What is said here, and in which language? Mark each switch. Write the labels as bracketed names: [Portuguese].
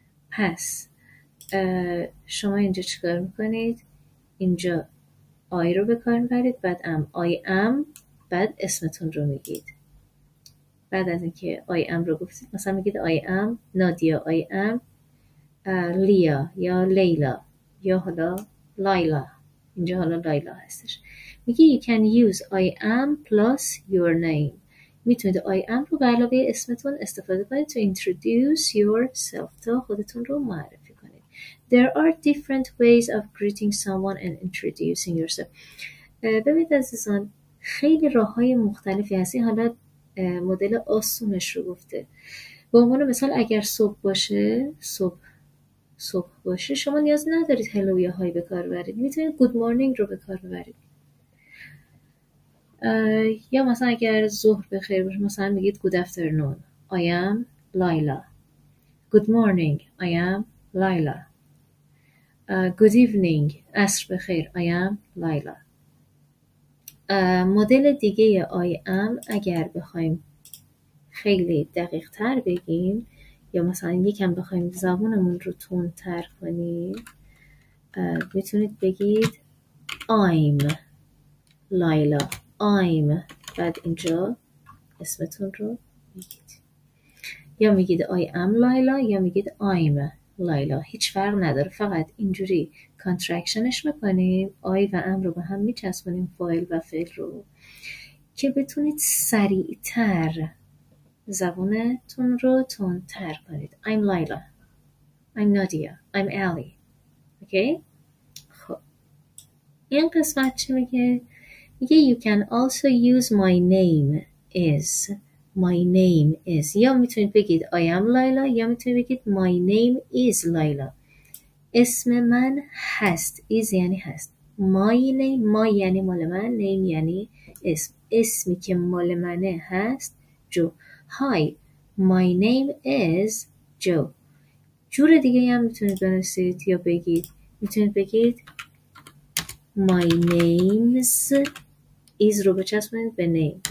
[Persian] پس شما اینجا چیکار میکنید؟ اینجا I رو به کار میبرید، بعد am. [English] I am، [Persian] بعد اسمتون رو میگید. بعد از اینکه I am رو گفتید، مثلا میگید I am نادیا، I am لیا یا لیلا یا حالا لایلا. اینجا حالا لایلا هستش. میگه [English] you can use I am plus your name. [Persian] میتونید I am رو به علاوه اسمتون استفاده کنید [English] to introduce yourself، [Persian] تا خودتون رو معرفی کنید. [English] There are different ways of greeting someone and introducing yourself. [Persian] ببینید عزیزان، خیلی راه‌های مختلفی هست. این حالا مدل آسونش رو گفته. به عنوان مثال اگر صبح باشه، صبح باشه، شما نیاز ندارید هلو یا های به کار ببرید. میتونید [English] good morning [Persian] رو به کار ببرید. یا مثلا اگر ظهر بخیر باشه، مثلا میگید [English] good afternoon, I am Laila. Good morning, I am Laila. Good evening, [Persian] عصر بخیر, [English] I am Laila. [Persian] مدل دیگه I am اگر بخوایم خیلی دقیق تر بگیم یا مثلا یکم بخوایم زبانمون رو تندتر کنیم، میتونید بگید [English] I'm Laila. [Persian] I'm، بعد اینجا اسمتون رو میگید. یا میگید [English] I am Laila [Persian] یا میگید [English] I'm Laila. [Persian] هیچ فرق نداره، فقط اینجوری کانترکشنش میکنیم. I و am رو به هم میچسبونیم، فاعل و فعل رو، که بتونید سریعتر زبانتون رو تندتر کنید. [English] I'm Laila, I'm Nadia, I'm Ali. [Persian] اوکی؟ خب این قسمت چی میگه؟ میگه [English] you can also use my name is. My name is. [Persian] یا میتونید بگید [English] I am Laila [Persian] یا میتونید بگید [English] my name is Laila. [Persian] اسم من هست. is یعنی هست. My name، my یعنی مال من، name یعنی اسم. اسمی که مال منه هست جو. [English] Hi, my name is Joe. [Persian] جور دیگه هم میتونید بنویسید یا بگید میتونید بگید [English] my name's [Persian] is رو بچسبونید به name.